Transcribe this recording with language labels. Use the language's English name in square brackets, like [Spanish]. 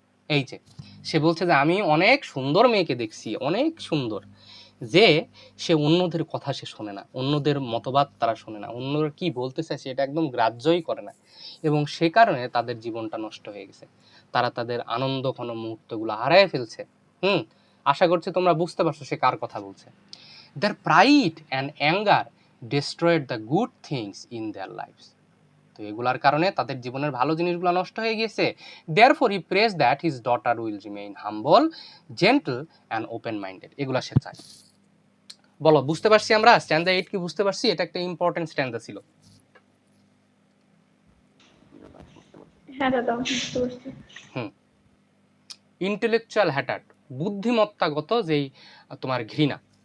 [Bangla] এই যে সে বলছে যে আমি অনেক সুন্দর মেয়েকে দেখছি, অনেক সুন্দর, যে সে অন্যদের কথা সে শোনে না, অন্যদের মতবাদ তারা শোনে না, অন্যরা কি বলতে চাইছে এটা একদম গ্রাহ্যই করে না, এবং সে কারণে তাদের জীবনটা নষ্ট হয়ে গেছে, তারা তাদের আনন্দ ঘন মুহূর্তগুলো হারায় ফেলছে। আশা করছি তোমরা বুঝতে পারছো সে কার কথা বলছে। [English] Their pride and anger destroyed the good things in their lives. [Bangla] তো এগুলার কারণে তাদের জীবনের ভালো জিনিসগুলো নষ্ট হয়ে গেছে। [English] Therefore he prays that his daughter will remain humble, gentle and open minded. [Bangla] এগুলা সে চায়। বলো, বুঝতে পারছি আমরা স্ট্যান্ডা 8 কি বুঝতে পারছি? এটা একটা ইম্পর্টেন্ট স্ট্যান্ডা ছিল। হ্যাঁ দাদা, বুঝতে পারছি। ইন্টেলেকচুয়াল হ্যাটার্ড, বুদ্ধিমত্তাগত যেই তোমার ঘৃণা।